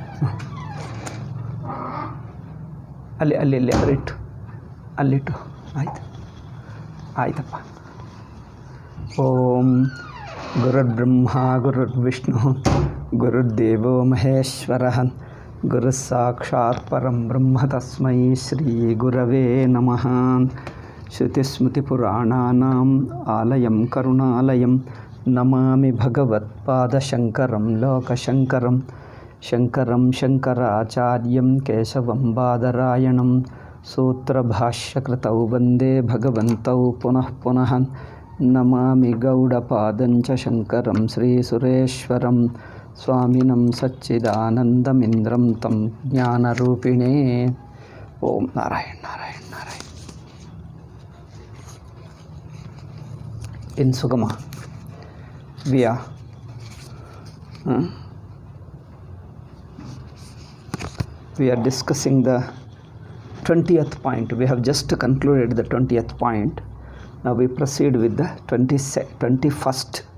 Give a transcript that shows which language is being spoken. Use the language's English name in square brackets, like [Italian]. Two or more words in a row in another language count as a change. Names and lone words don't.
[Kannada] ಅಲ್ಲಿ ಅಲ್ಲಿಟ್ಟು ಆಯ್ತಪ್ಪ. [Sanskrit] ಓಂ ಗುರುರ್ಬ್ರಹ್ಮ ಗುರುರ್ವಿಷ್ಣು ಗುರುರ್ದೇವೋ ಮಹೇಶ್ವರ ಗುರು ಸಾಕ್ಷಾತ್ ಪರಂ ಬ್ರಹ್ಮ ತಸ್ಮೈ ಶ್ರೀ ಗುರವೇ ನಮಃ. ಶ್ರುತಿಸ್ಮೃತಿಪುರಾಣಾನಾಂ ಆಲಯಂ ಕರುಣಾಲಯಂ ನಮಾಮಿ ಭಗವತ್ಪಾದಶಂಕರಂ ಲೋಕಶಂಕರಂ ಶಂಕರಂ ಶಂಕರಾಚಾರ್ಯಂ ಕೇಶವಂ ಬಾದರಾಯಣಂ ಸೂತ್ರಭಾಷ್ಯಕೃತೌ ವಂದೇ ಭಗವಂತೌ ಪುನಃ ಪುನಃ. ನಮಾಮಿ ಗೌಡಪಾದಂಚ ಶಂಕರಂ ಶ್ರೀಸುರೇಶ್ವರಂ ಸ್ವಾಮಿನಂ ಸಚ್ಚಿದಾನಂದಮಿಂದ್ರಂ ತಂ ಜ್ಞಾನರೂಪಿಣೇ. ಓಂ ನಾರಾಯಣ ನಾರಾಯಣ ನಾರಾಯಣ. [English] ಇನ್ ಸುಗಮ we are discussing the 20th point. We have just concluded the 20th point. Now we proceed with the 21st.